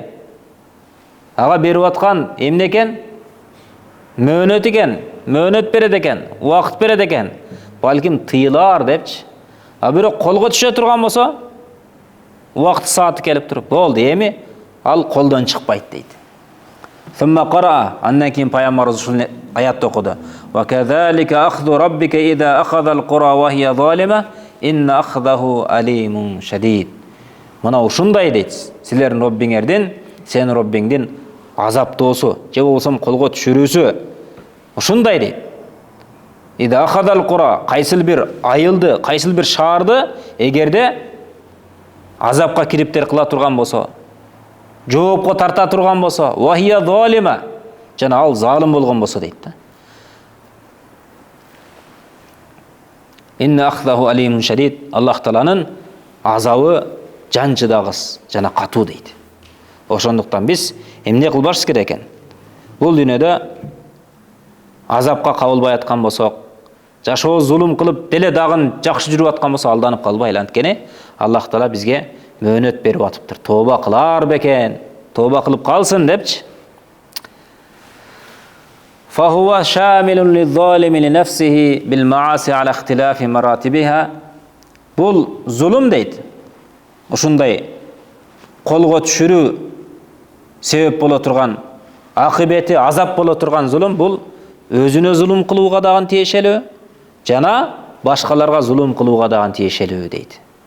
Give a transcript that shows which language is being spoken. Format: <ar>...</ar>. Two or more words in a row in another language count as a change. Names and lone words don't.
<ky>Ага берип аткан эмне экен? Мөөнөт экен, мөөнөт берет экен, убакыт берет экен. Балким тыйылар депчи. А бирок колго түшө турган болсо, убакыт сааты келип туруп, болду, эми ал колдон чыкпайт дейт.</ky> <ar>ثم قرأ,</ar> <ky>андан кийин пайгамбарыбыз ушул аятты окуду.</ky> <ar>وكذلك أخذ ربك إذا أخذ القرى وهي ظالمة إن أخذه أليم شديد.</ar> <ky>Мына ушундай дейт. Силердин Роббиңердин, сенин Роббиңдин азаптоосу, же болсом колго түшүрүүсү ушундай дейт.</ky> <ar>إذا أخذ القرى,</ar> <ky>кайсыл бир айылды, кайсыл бир шаарды эгерде азапка кириптер кыла турган болсо, жоопко тарта турган болсо,</ky> <ar>وهي ظالمة,</ar> <ky>жана ал залым болгон болсо дейт да.</ky> <ar>إن أخذه أليم شديد.</ar> <ky>Аллах Тааланын азабы жанчыдагыс жана катуу дейт. Ошондуктан биз эмне кылбашыбыз керек экен? Бул дүйнөдө азапка кабылбай аткан болсок, жашоо зулум кылып деле дагы жакшы жүрүп аткан болсо алданып калбайлы. Анткени Аллах Таала бизге мөөнөт берип атыптыр. Тооба кылар бекен, тооба кылып калсын депчи.</ky> <ar>فهو شامل للظالم لنفسه بالمعاصي على اختلاف مراتبها.</ar> <ky>Бул зулум дейт. Ушундай колго түшүрүү себеп боло турган, акыбети азап боло турган зулум бул өзүнө зулум кылууга дагы тиешелүү, жана башкаларга зулум кылууга дагы тиешелүү дейт.</ky>